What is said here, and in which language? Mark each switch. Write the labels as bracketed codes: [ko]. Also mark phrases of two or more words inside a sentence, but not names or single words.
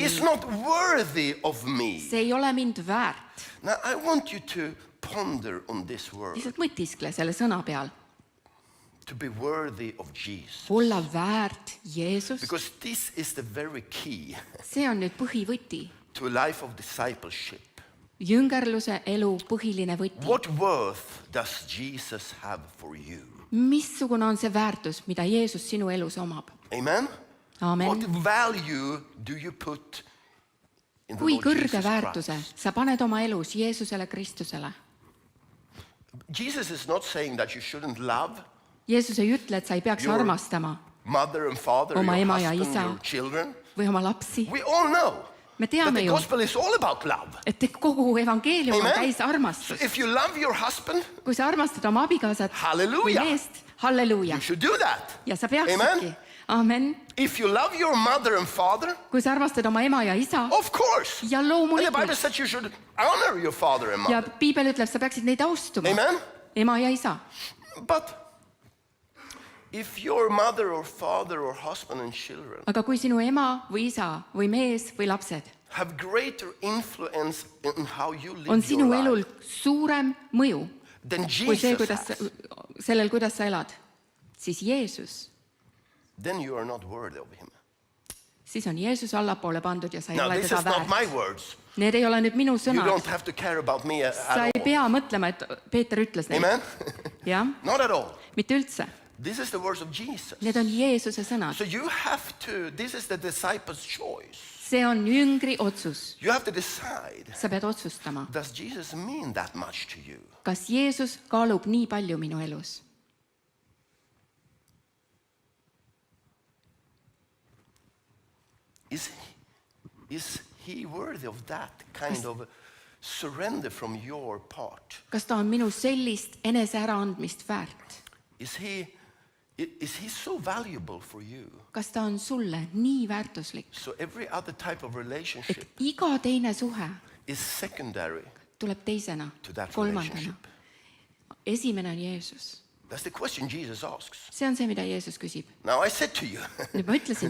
[en] is mind, not worthy of me. [et] see ei ole mind väärt. [en] Now I want you to ponder on this word, [et] Lihtsalt mõtiskle selle sõna peal. [en] to be worthy of Jesus. [et] Olla väärt Jeesus, [en] Because this is the very key [et] see on nüüd põhivõti. [en] to a life of discipleship. [et] Jüngerluse elu põhiline võti. [en] What worth does Jesus have for you? [et] Missugune on see väärtus, mida Jeesus sinu elus omab? [en] Amen? [et] Amen. [en] What value do you put in the [et] Kui [en] Lord [et] kõrge [en] Jesus [et] väärtuse [en] Christ? [et] sa paned oma elus Jeesusele Kristusele? [en] Jesus is not saying that you shouldn't love [et] Jeesus ei ütle, et sa ei peaks [en] Your- [et] armastama [en] mother and father, [et] Oma [en] your [et] ema ja [en] husband, [et] isa. [en] your children. [et] või oma lapsi. [en] We all know [et] Me [en] that [et] teame [en] the [et] ju, [en] gospel is all about love. [et] et kogu evangeelium on [en] Amen? [et] täis [en] So [et] armastust. [en] if you love your husband, [et] Kui sa armastad oma abikaasat või Halleluuja. meest, halleluuja. [en] you should do that. [et] Ja sa [en] Amen? [et] peaksidki. [en] Amen. If you love your mother and father, [et] Kui sa armastad oma ema ja isa [en] of course. [et] ja [en] And the Bible [et] loomulikult. [en] says you should honor your father and [et] Ja [en] mother. [et] piibel ütleb, sa peaksid neid austuma. [en] Amen? [et] Ema ja isa. [en] But if your mother or father or husband and children [et] Aga kui sinu ema või isa või mees või lapsed [en] have greater influence in how you live [et] on [en] your [et] sinu elul [en] life [et] suurem mõju [en] than [et] kui see, [en] Jesus [et] kuidas, [en] has, [et] sellel, kuidas sa elad, siis Jeesus, [en] then you are not worthy of him. [et] siis on Jeesus allapoole pandud ja sa ei [en] Now, [et] ole [en] this [et] teda [en] is not my [et] väärt. [en] words. [et] Need ei ole nüüd minu [en] You [et] sõnad. [en] don't have to care about me [et] Sa [en] at [et] ei [en] all. [et] pea mõtlema, et Peeter ütles neid. [en] Amen? [et] Jah, [en] Not at all. [et] mitte üldse. [en] This is the words of Jesus. [et] Need on Jeesuse sõnad. [en] So you have to, this is the disciple's choice. [et] See on jüngri otsus. [en] You have to decide, [et] Sa pead otsustama, [en] does Jesus mean that much to you? [et] kas Jeesus kaalub nii palju minu elus. [en] Is he worthy of that kind of surrender from your part? [et] Kas ta on minu sellist enese äraandmist väärt? [en] Is he so valuable for you? [et] Kas ta on sulle nii väärtuslik, [en] So every other type of [et] et [en] relationship [et] iga teine suhe [en] is secondary [et] tuleb teisena, [en] to that [et] kolmandana. [en] relationship. [et] Esimene on Jeesus. [en] That's the question Jesus asks. [et] See on see, mida Jeesus küsib. [en] Now I said to you, [et] Nüüd ma ütlesin